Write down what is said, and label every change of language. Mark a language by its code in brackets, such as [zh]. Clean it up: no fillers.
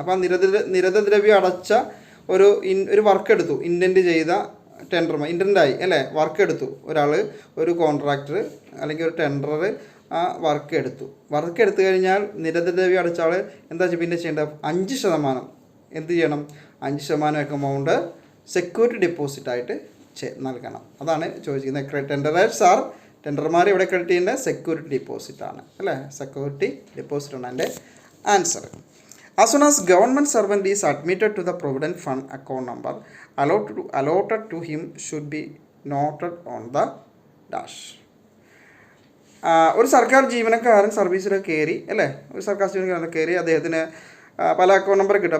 [ml] അപ്പോൾ നിരതദ്രവ്യം അടച്ച ഒരു വർക്ക് എടുത്തു, ഇൻറ്റൻറ്റ് ചെയ്ത ഇൻറ്റൻറ്റായി, അല്ലേ, വർക്ക് എടുത്തു ഒരാൾ, ഒരു കോൺട്രാക്ടർ അല്ലെങ്കിൽ ഒരു ടെൻഡർ ആ വർക്ക് എടുത്തു കഴിഞ്ഞാൽ നിരതദ്രവ്യം അടച്ച ആൾ എന്താ പിന്നെ ചെയ്യേണ്ടത്, 5% എന്ത് ചെയ്യണം, 5% എമൗണ്ട് സെക്യൂരിറ്റി ഡെപ്പോസിറ്റായിട്ട് നൽകണം. അതാണ് ചോദിച്ചിരിക്കുന്നത്. ടെൻഡർമാർ ഇവിടെ ക്രെഡിറ്റ് ചെയ്യേണ്ട സെക്യൂരിറ്റി ഡെപ്പോസിറ്റാണ്, അല്ലേ. സെക്യൂരിറ്റി ഡെപ്പോസിറ്റാണ് എൻ്റെ answer. [en] As soon as government servant is admitted to the provident fund, account number allotted to him should be noted on the dash. [ml] ഒരു സർക്കാർ ജീവനക്കാരൻ സർവീസിലൊക്കെ കയറി, അല്ലേ, ഒരു സർക്കാർ ജീവനക്കാരൻ കയറി, അദ്ദേഹത്തിന് പല അക്കൗണ്ട് നമ്പർ കിട്ടും.